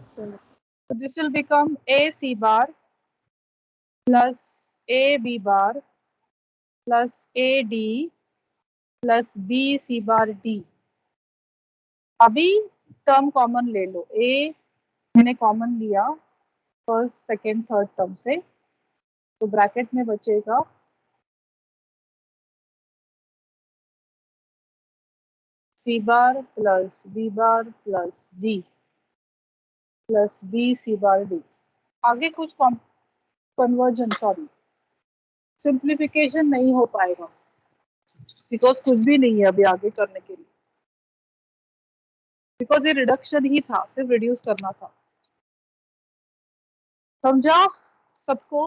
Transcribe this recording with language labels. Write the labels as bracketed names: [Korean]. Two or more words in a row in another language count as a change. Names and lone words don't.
[English] So this will become A C bar plus A B bar plus AD plus B C bar D. [Hindi] अभी [English] term common [Hindi] ले लो, A मैंने कॉमन लिया [English] first second third term [Hindi] से, तो ब्रैकेट में बचेगा [English] C bar plus B bar plus D plus B C bar D। [Hindi] आगे कुछ [English] conversion, sorry simplification [Hindi] नहीं हो पाएगा, बिकॉज कुछ भी नहीं है अभी आगे करने के लिए, बिकॉज ये रिडक्शन ही था, सिर्फ रिड्यूस करना था। समझा सबको?